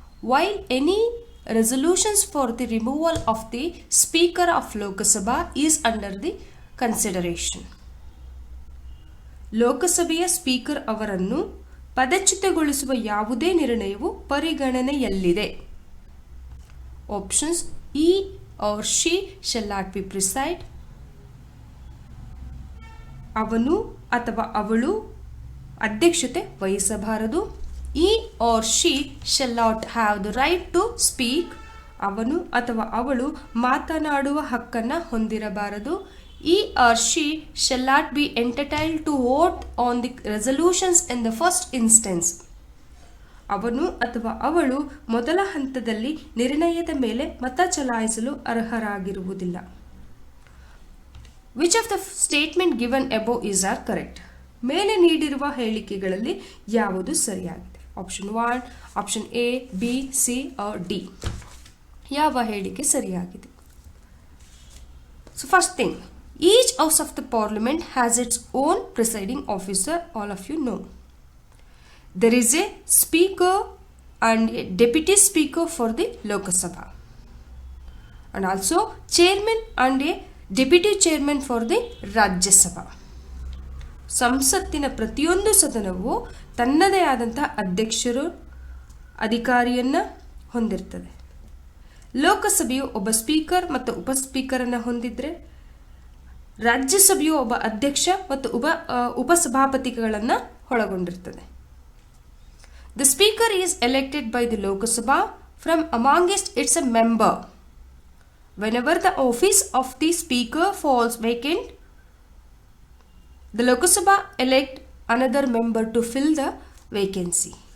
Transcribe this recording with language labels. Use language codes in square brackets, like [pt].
[en] While any resolutions for the removal of the speaker of Lok Sabha is under the consideration. [kn] ಲೋಕಸಭೆಯ speaker ಅವರನ್ನು ಪದಚ್ಯುತಗೊಳಿಸುವ ಯಾವುದೇ ನಿರ್ಣಯವು ಪರಿಗಣನೆಯಲ್ಲಿದೆ. [en] options: he or she shall not be preside, [kn] ಅವನು ಅಥವಾ ಅವಳು ಅಧ್ಯಕ್ಷತೆ ವಹಿಸಬಾರದು. [en] he or she shall not have the right to speak, [kn] ಅವನು ಅಥವಾ ಅವಳು ಮಾತನಾಡುವ ಹಕ್ಕನ್ನು ಹೊಂದಿರಬಾರದು. [en] he or she shall not be entitled to vote on the resolutions in the first instance, [kn] ಅವನು ಅಥವಾ ಅವಳು ಮೊದಲ ಹಂತದಲ್ಲಿ ನಿರ್ಣಯದ ಮೇಲೆ ಮತ ಚಲಾಯಿಸಲು ಅರ್ಹರಾಗಿರುವುದಿಲ್ಲ. [en] Which of the statement given above is are correct? [kn] ಮೇಲೆ ನೀಡಿರುವ ಹೇಳಿಕೆಗಳಲ್ಲಿ ಯಾವುದು ಸರಿಯಾಗಿದೆ? [en] Option 1, option A, B, C or D. [kn] ಯಾವ ಹೇಳಿಕೆ ಸರಿಯಾಗಿದೆ? [en] So first thing, each house of the parliament has its own presiding officer. All of you know. There is a speaker and a deputy speaker for the Lok Sabha, and also chairman and a deputy chairman for the Rajya Sabha. [kn] ಸಂಸತ್ತಿನ ಪ್ರತಿಯೊಂದು ಸದನವು ತನ್ನದೇ ಆದಂತಹ ಅಧ್ಯಕ್ಷರು, ಅಧಿಕಾರಿಯನ್ನು ಹೊಂದಿರ್ತದೆ. ಲೋಕಸಭೆಯು ಒಬ್ಬ speaker ಮತ್ತು ಉಪ ಸ್ಪೀಕರನ್ನು ಹೊಂದಿದ್ರೆ, ರಾಜ್ಯಸಭೆಯು ಒಬ್ಬ ಅಧ್ಯಕ್ಷ ಮತ್ತು ಉಪಸಭಾಪತಿಗಳನ್ನು ಒಳಗೊಂಡಿರ್ತದೆ. [en] The speaker is elected by the Lok Sabha from amongst its a member. Whenever the office of the speaker falls vacant, the Lok Sabha elect another member to fill the vacancy.